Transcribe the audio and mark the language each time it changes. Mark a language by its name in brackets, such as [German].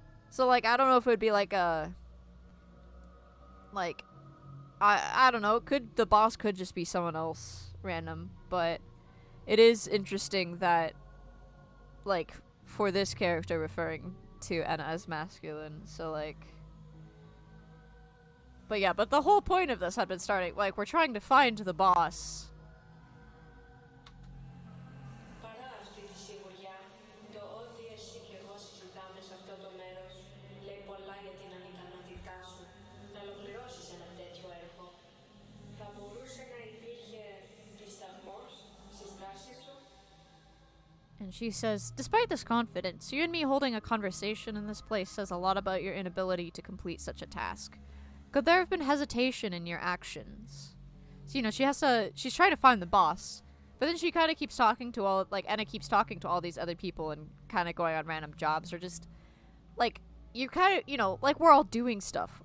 [English] So, like, I don't know if it would be like a, like, I don't know, the boss could just be someone else random, but it is interesting that, like, for this character referring to Enna as masculine, so, like, but yeah, but the whole point of this had been starting, like, we're trying to find the boss. [Greek] Παρά αυτή τη σιγουριά, το ότι εσύ και εγώ συζητάμε σε αυτό το μέρος λέει πολλά για την ανικανότητά σου να ολοκληρώσεις ένα τέτοιο έργο. Θα μπορούσε να υπήρχε δισταγμός στις δράσεις σου. [English] And she says, despite this confidence, you and me holding a conversation in this place says a lot about your inability to complete such a task. Could there have been hesitation in your actions? So, you know, she's trying to find the boss, but then she kind of keeps talking to Enna keeps talking to all these other people and kind of going on random jobs, or just, like, you kind of, you know, like, we're all doing stuff.